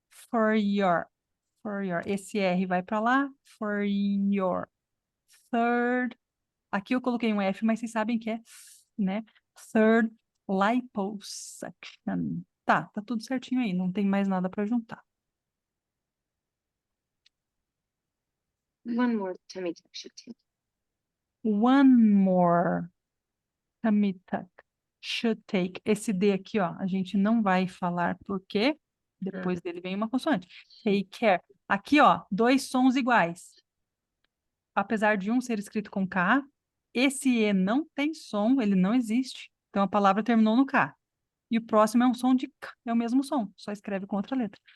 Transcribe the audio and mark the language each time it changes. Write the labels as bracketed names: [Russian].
[English] For your. [Portuguese] Esse R vai para lá. [English] For your. Third. [Portuguese] Aqui eu coloquei um F, mas vocês sabem que é, né? [English] Third liposuction. [Portuguese] Tá tudo certinho aí, não tem mais nada para juntar. [English] One more tummy tuck should take. One more tummy tuck should take. [Portuguese] Esse D aqui, ó, a gente não vai falar porque depois dele vem uma consoante. [English] Take care. [Portuguese] Aqui, ó, dois sons iguais. Apesar de um ser escrito com K, esse E não tem som, ele não existe. Então a palavra terminou no K. E o próximo é um som de K, é o mesmo som, só escreve com outra letra.